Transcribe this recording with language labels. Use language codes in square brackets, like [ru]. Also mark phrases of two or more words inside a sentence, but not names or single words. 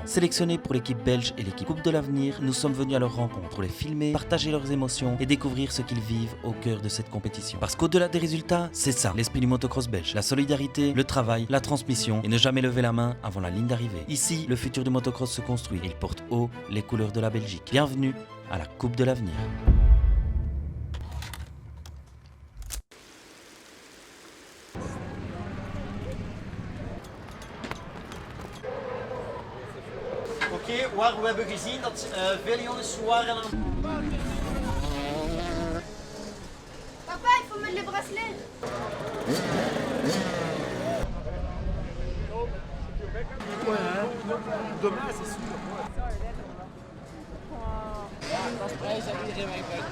[fr] Sélectionnés pour l'équipe belge et l'équipe Coupe de l'Avenir, nous sommes venus à leur rencontre pour les filmer, partager leurs émotions et découvrir ce qu'ils vivent au cœur de cette compétition. Parce qu'au-delà des résultats, c'est ça, l'esprit du motocross belge. La solidarité, le travail, la transmission et ne jamais lever la main avant la ligne d'arrivée. Ici, le futur du motocross se construit. Il porte haut les couleurs de la Belgique. Bienvenue à la Coupe de l'Avenir. [nl] Oké, waar we hebben gezien dat veel jongens waren aan... [fr] Papa, il faut mettre le bracelet. Demain, c'est sûr. [nl] Dat is prijs en iedereen mee buiten.